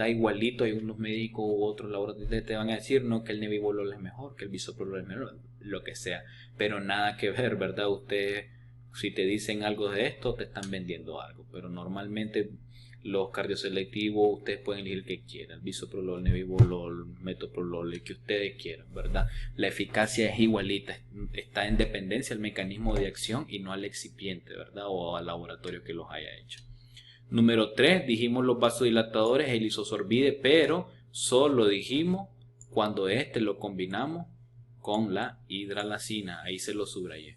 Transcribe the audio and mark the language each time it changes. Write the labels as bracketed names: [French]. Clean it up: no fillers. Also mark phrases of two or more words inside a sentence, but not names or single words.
[Spanish] Igualito, hay unos médicos u otros laboratorios te van a decir no que el nebivolol es mejor, que el bisoprolol es mejor, lo que sea, pero nada que ver, ¿verdad? Ustedes, si te dicen algo de esto, te están vendiendo algo, pero normalmente los cardioselectivos ustedes pueden elegir el que quieran, bisoprolol, nebivolol, metoprolol, el que ustedes quieran, ¿verdad? La eficacia es igualita, está en dependencia al mecanismo de acción y no al excipiente, ¿verdad? O al laboratorio que los haya hecho. Número 3, dijimos los vasodilatadores, el isosorbide, pero solo dijimos cuando lo combinamos con la hidralacina, ahí se lo subrayé.